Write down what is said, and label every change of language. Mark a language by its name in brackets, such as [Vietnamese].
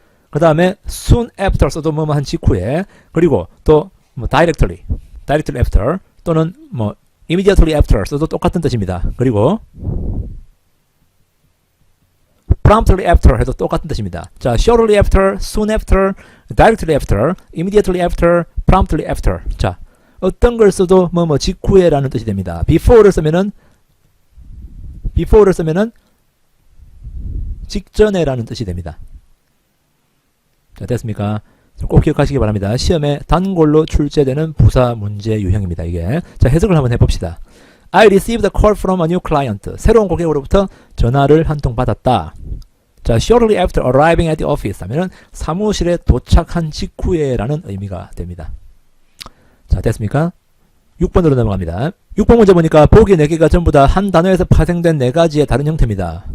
[Korean] 그 다음에 soon after 써도 뭐뭐 한 직후에. 그리고 또 뭐 directly after 또는 뭐 immediately after 써도 똑같은 뜻입니다. 그리고 promptly after 해도 똑같은 뜻입니다. [English] 자, shortly after, soon after, directly after, immediately after, promptly after. [Korean] 자, 어떤 걸 써도 뭐뭐 직후에라는 뜻이 됩니다. before를 쓰면은 직전에라는 뜻이 됩니다. 자, 됐습니까? 꼭 기억하시기 바랍니다. 시험에 단골로 출제되는 부사 문제 유형입니다. 이게. 자, 해석을 한번 해봅시다. [English] I received a call from a new client. [Korean] 새로운 고객으로부터 전화를 한 통 받았다. 자, [English] shortly after arriving at the office [Korean] 하면은 사무실에 도착한 직후에라는 의미가 됩니다. 자, 됐습니까? 6번으로 넘어갑니다. 6번 문제 보니까 보기 4개가 전부 다 한 단어에서 파생된 4가지의 다른 형태입니다.